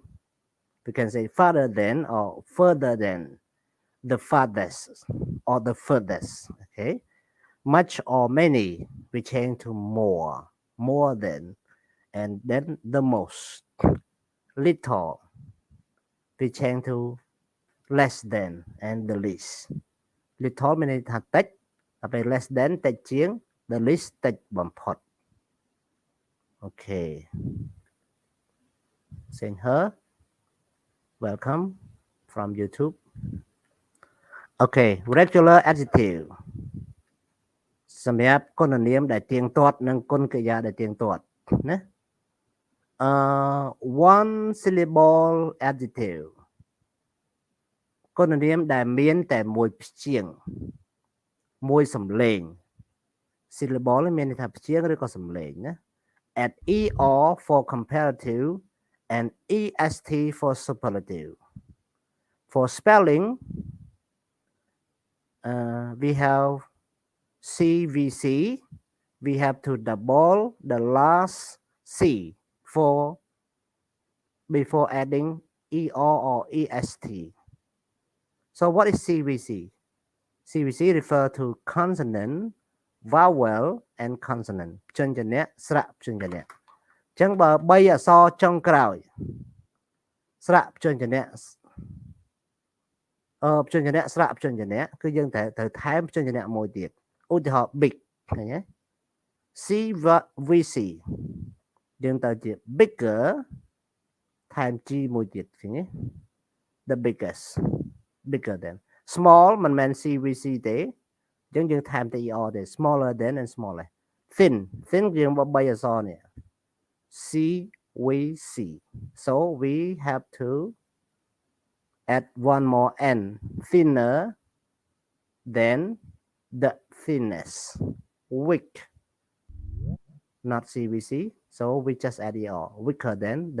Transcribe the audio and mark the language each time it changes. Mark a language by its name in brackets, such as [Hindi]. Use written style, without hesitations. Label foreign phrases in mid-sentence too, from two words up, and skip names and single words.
[English] We can say farther than or further than, the farthest or the furthest. Okay, much or many we change to more than, and then the most. Little we change to less than and the least. Little [Khmer] មានន័យថាតិច ដល់ពេល [English] less than [Khmer] តិចជាង [English] the least [Khmer] តិចបំផុត [English] Okay, send her welcome from YouTube. Okay, regular adjective [Khmer] សម្រាប់គុណនាមដែលទៀងទាត់និងគុណកិរិយាដែលទៀងទាត់ណា [English] one syllable adjective [Khmer] គុណនាមដែលមានតែមួយព្យាង្គមួយសំឡេង syllable មានន័យថាព្យាង្គឬក៏សំឡេងណា [English] add er for comparative and est for superlative. For spelling, we have CVC. We have to double the last C before adding er or est. So what is CVC? CVC refer to consonant, vowel, and consonant. [Khmer] ព្យញ្ជនៈ ស្រៈ ព្យញ្ជនៈ ចឹងបើ3អក្សរចុងក្រោយ ស្រៈ ព្យញ្ជនៈ ព្យញ្ជនៈ ស្រៈ ព្យញ្ជនៈ គឺយើងត្រូវថែមព្យញ្ជនៈមួយទៀត ឧទាហរណ៍ big ឃើញទេ CVC យើងទៅជា bigger ថែម G មួយទៀតឃើញទេ [English] the biggest bigger than small [Khmer] មិនមែន CVC ទេអញ្ចឹងយើងថែមតែ er ទេ [English] smaller than and smaller thin [Khmer] យើងបើ3អក្សរនេះ [English] CVC so we have to add one more n thinner than the thinnest weak not CVC so we just add er weaker than the